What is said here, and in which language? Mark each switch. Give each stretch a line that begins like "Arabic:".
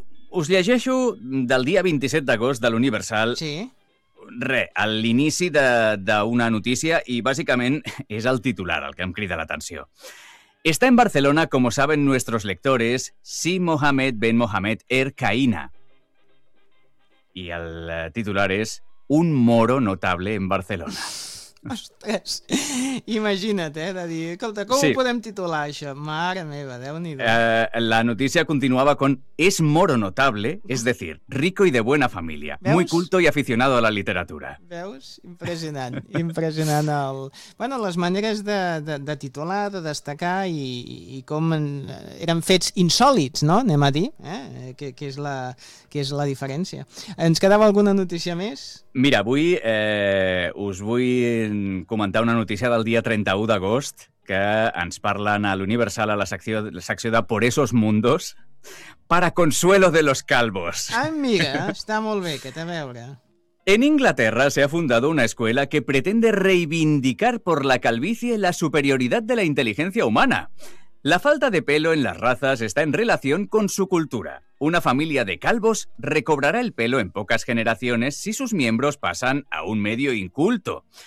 Catalan: Us llegeixo del dia 27 d'agost de l'Universal. Sí. Re, a l'inici d'una notícia i bàsicament és el titular el que em crida l'atenció.
Spanish: Está en Barcelona, como saben nuestros lectores, Si Mohamed Ben Mohamed Ercaína. Y el titular es Un moro notable en Barcelona.
Catalan: Ostres, imagina't, de dir, escolta, com sí. Ho podem titular, això? Mare meva, Déu-n'hi-do. La notícia continuava
Spanish: con Es moro notable, es decir, rico y de buena familia.
Catalan: Veus?
Spanish: Muy culto y aficionado a la literatura.
Catalan: Veus? Impressionant, impressionant. Bueno, les maneres de titular, de destacar i com eren fets insòlids, no? Anem a dir, que és la diferència. Ens quedava alguna notícia més? Mira, avui us vull comentar una notícia del dia 31 d'agost que ens parlen a l'Universal a la secció de
Spanish: Por esos mundos para consuelo de los calvos.
Catalan: Ai, mira, està molt bé, que té a veure.
Spanish: En Inglaterra se ha fundado una escuela que pretende reivindicar por la calvicie la superioridad de la inteligencia humana. La falta de pelo en las razas está en relación con su cultura. Una familia de calvos recobrará el pelo en pocas generaciones si sus miembros pasan a un medio inculto.